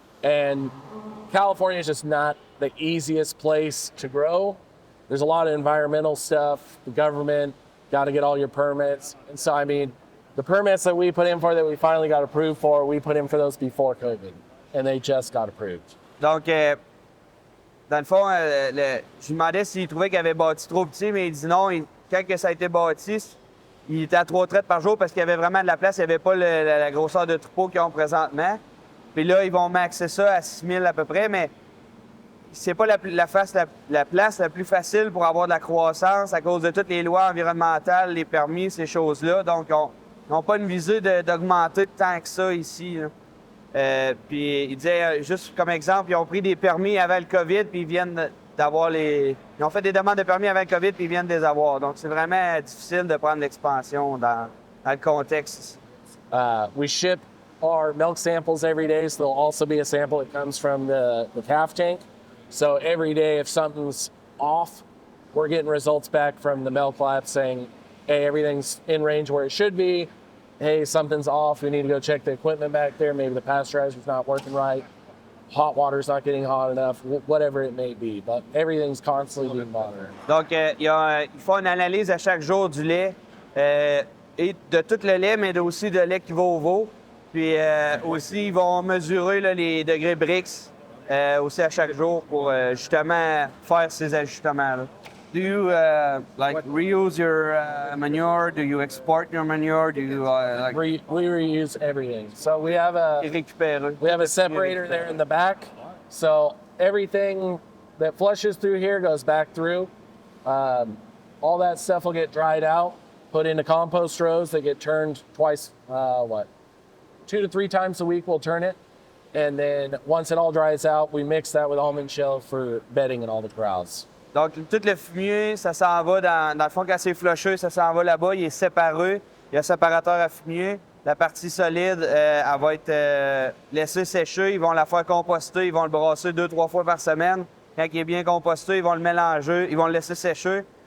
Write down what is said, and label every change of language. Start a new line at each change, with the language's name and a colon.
English: And California is just not the easiest place to grow. There's a lot of environmental stuff. The government got to get all your permits. And so, the permits that we put in for, that we finally got approved for, we put in for those before COVID. And they just got approved.
French: Donc, dans le fond, je lui demandais s'il trouvait qu'il avait bâti trop petit, mais il dit non. Quand ça a été bâti, il était à 3 traites par jour parce qu'il y avait vraiment de la place. Il n'y avait pas la grosseur de troupeau qu'ils ont présentement. Puis là, ils vont maxer ça à 6 000 à peu près, mais c'est pas la place la plus facile pour avoir de la croissance à cause de toutes les lois environnementales, les permis, ces choses-là. Donc, ils n'ont pas une visée d'augmenter tant que ça ici. Puis il disait, juste comme exemple, ils ont pris des permis avant le COVID, puis ils viennent d'avoir Ils ont fait des demandes de permis avant le COVID, puis ils viennent de les avoir. Donc, c'est vraiment difficile de prendre l'expansion dans le contexte.
English: We ship our milk samples every day, so there'll also be a sample that comes from the calf tank. So every day, if something's off, we're getting results back from the milk lab saying, hey, everything's in range where it should be. Hey, something's off. We need to go check the equipment back there. Maybe the pasteurizer's not working right. Hot water's not getting hot enough, whatever it may be. But everything's constantly being monitored.
French: Donc, ils font une analyse à chaque jour du lait, et de tout le lait, mais aussi de lait qui va au veau. Puis aussi, ils vont mesurer là, les degrés Brix aussi à chaque jour pour justement faire ces ajustements-là.
English: Do you like reuse your manure? Do you export your manure? Do you like We reuse everything. So we have a
French: récupérer?
English: separator there in the back. So everything that flushes through here goes back through. All that stuff will get dried out, put into compost rows that get turned twice, 2 to 3 times a week we'll turn it. And then once it all dries out, we mix that with almond shell for bedding in all the corrals.
French: Donc, tout le fumier, ça s'en va dans le fond, quand c'est flushé, ça s'en va là-bas, il est séparé. Il y a un séparateur à fumier. La partie solide, elle va être laissée sécher. Ils vont la faire composter. Ils vont le brasser 2-3 fois par semaine. Quand il est bien composté, ils vont le mélanger. Ils vont le laisser sécher.